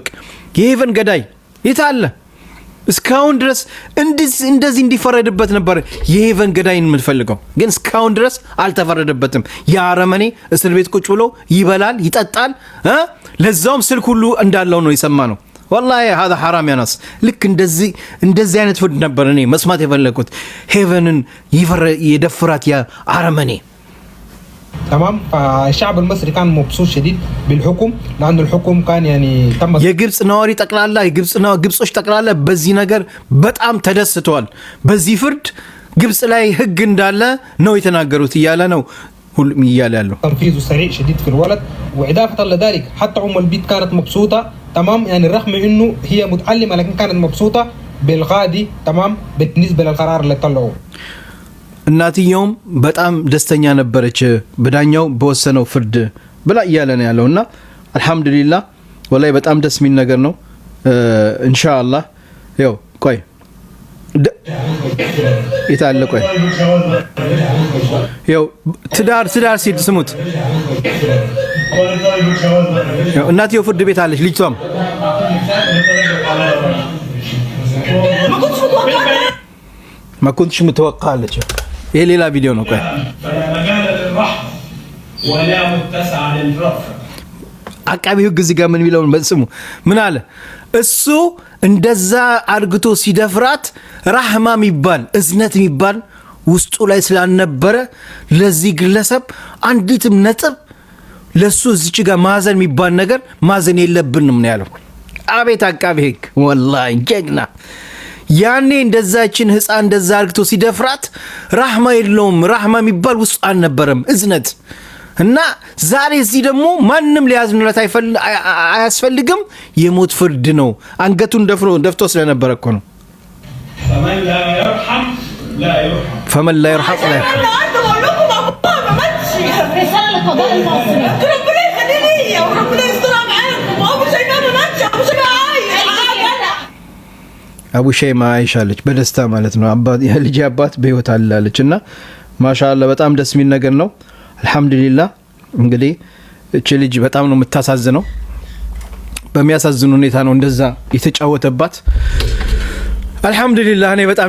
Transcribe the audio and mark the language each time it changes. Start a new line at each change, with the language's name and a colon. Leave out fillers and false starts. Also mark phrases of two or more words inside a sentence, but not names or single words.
Amharic: የሄቨን ገዳይ የታለ? እስካሁን ድረስ እንደዚህ እንዲፈረድበት ነበር የሄቨን ገዳይን የምንፈልገው፣ ግን እስካሁን ድረስ አልተፈረደበትም። የአረመኔ እስር ቤት ቁጭ ብሎ ይበላል ይጠጣል፣ ለዛውም ስልክ ሁሉ እንዳለው ነው የሰማ ነው።
Arabic: والله هذا حرام يا ناس።
Amharic: ልክ እንደዚህ አይነት ፍርድ ነበር እኔ መስማት የፈለኩት። ሄቨንን يدفرات يا አረመኔ።
Arabic: تمام. فالشعب المصري كان مبسوط شديد بالحكم لأنه الحكم كان يعني تم.
Amharic: የግብጽ ነዋሪ ጠቅላላ ግብጾች ጠቅላላ በዚህ ነገር በጣም ተደስተዋል። በዚህ ፍርድ ግብጽ ላይ ህግ እንዳለ ነው የተናገሩት እያለ ነው ሁሉም እያለ ያለው።
Arabic: تنفيذ سريع شديد في الولد، وإضافة لذلك حتى البنت كانت مبسوطة تمام، يعني رغم إنه هي متعلمة لكن كانت مبسوطة بالقاضي تمام بالنسبة للقرار اللي طلعوه.
Amharic: እናትየውም በጣም ደስተኛ ነበረች በዳኛው በወሰነው ፍርድ ብላ እያለ ነው ያለውና አልহামዱሊላህ ወላሂ በጣም ደስ የሚል ነገር ነው። ኢንሻአላህ ያው ቆይ ይታለ ቆይ ያው ትዳር ሲል ስሙት። ያው እናትየው ፍርድ ቤት አለች፣ ልጅቷም
Arabic: ما كنتش متوقع لك.
Amharic: ايه ሌላ ቪዲዮ ነው ቆይ
Arabic: ولا متسع للرفض።
Amharic: አቃቢ ህግ እዚህ ጋር ምን የሚለው በስሙ ምን አለ? እሱ እንደዛ አርግቶ ሲደፍራት ረህማ የሚባል እዝነት የሚባል ውስጡ ላይ ስላልነበረ ለዚህ ግለሰብ አንዲትም ነጥብ ለሱ እዚች ጋር ማዘን የሚባል ነገር ማዘን የለብንም ነው ያለው። አቤት አቃቢ ህግ ወላሂ ጀግና። ያኔ እንደዛችን ህፃን እንደዛ አርግቶ ሲደፍራት ረህማ የለውም፣ ረህማ የሚባል ውስጥ አልነበረም እዝነት። እና ዛሬ እዚህ ደግሞ ማንም ሊያዝኑለት አያስፈልግም፣ የሞት ፍርድ ነው። አንገቱን ደፍቶ ስለነበረ እኮ ነው።
Arabic: فمن لا يرحم لا يرحم لا يرحم. رسالة للقضاء المصري ربنا يخليني ليا وربنا يسترها معاكم، وابو شيماء ما ماتش، ابو شيماء عايش.
Amharic: አቡ ሸይማ አይሻለች በደስታ ማለት ነው። አባት የልጅ አባት በህይወት አላለችና ማሻአላ በጣም ደስ የሚል ነገር ነው። አልহামዱሊላህ እንግዲህ እቺ ልጅ በጣም ነው የምታሳዝነው። በሚያሳዝን ሁኔታ ነው እንደዛ የተጫወተባት። አልহামዱሊላህ እኔ በጣም